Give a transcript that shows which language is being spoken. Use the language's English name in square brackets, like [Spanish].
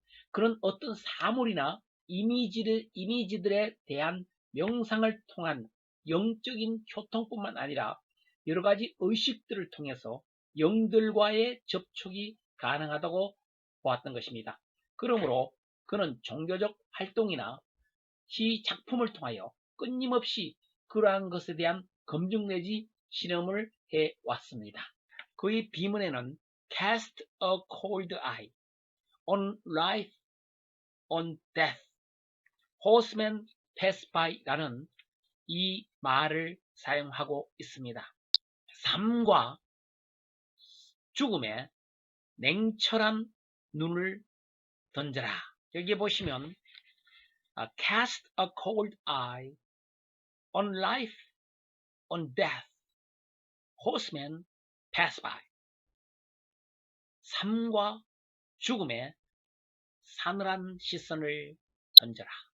[Korean] 그런 어떤 사물이나 이미지들에 대한 명상을 통한 영적인 교통뿐만 아니라 여러 가지 의식들을 통해서 영들과의 접촉이 가능하다고 보았던 것입니다. 그러므로 그는 종교적 활동이나 시 작품을 통하여 끊임없이 그러한 것에 대한 검증 내지 실험을 해왔습니다. 그의 비문에는 [English] Cast a cold eye on life, on death, horsemen pass by [Korean] 라는 이 말을 사용하고 있습니다. 삶과 죽음에 냉철한 눈을 던져라. 여기 보시면 [English] cast a cold eye on life, on death, horsemen pass by. [Korean] 삶과 죽음에 사늘한 시선을 던져라.